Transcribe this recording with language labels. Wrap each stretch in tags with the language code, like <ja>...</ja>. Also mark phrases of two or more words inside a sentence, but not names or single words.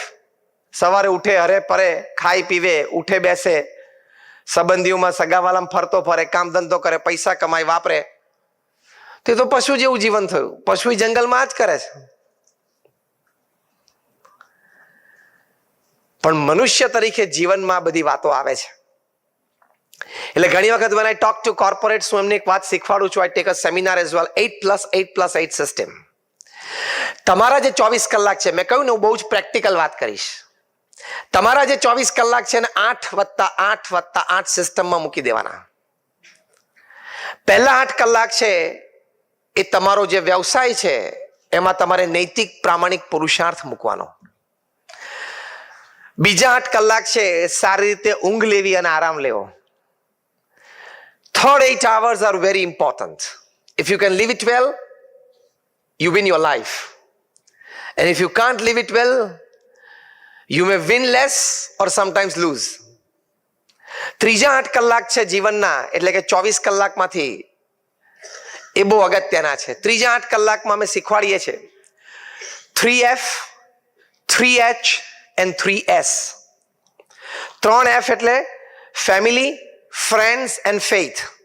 <gu>સવારે ઉઠે, હરે પરે, ખાઈ પીવે, ઉઠે બેસે, સંબંધીઓમાં સગાવાલામાં ફરતો ફરે, કામ ધંધો કરે, પૈસા કમાય, વાપરે. તે તો પશુ જેવું જીવન થયું. પશુ જંગલમાં જ કરે છે. પણ મનુષ્ય તરીકે જીવનમાં બધી વાતો આવે છે. એટલે ઘણી વખત</gu> <en>when I talk to corporates</en> <gu>હું એમને એક વાત શીખવાડું છું.</gu> <en>I take a seminar as well, 8+8+8 system.</en> <gu>તમારા જે 24 કલાક છે, મેં કહ્યું ને હું બહુ જ પ્રેક્ટિકલ વાત કરીશ. તમારા જે 24 કલાક છે ને 8+8+8 સિસ્ટમમાં મૂકી દેવાના. પહેલા 8 કલાક છે એ તમારો જે વ્યવસાય છે એમાં તમારે નૈતિક પ્રામાણિક પુરુષાર્થ મૂકવાનો. બીજા 8 કલાક છે સારી રીતે ઊંઘ લેવી અને આરામ લેવો.</gu> <en>Third 8 hours are very important. If you can live it well, you win your life. And if you can't live it well, you may win less or sometimes lose.</en> <gu>ત્રીજા 8 કલાક છે જીવનના, એટલે કે 24 કલાકમાંથી એ બહુ અગત્યના છે. ત્રીજા 8 કલાકમાં અમે શીખવાડીએ છીએ 3F, 3H and 3S. 3F એટલે</gu> <en>family, friends and faith.</en>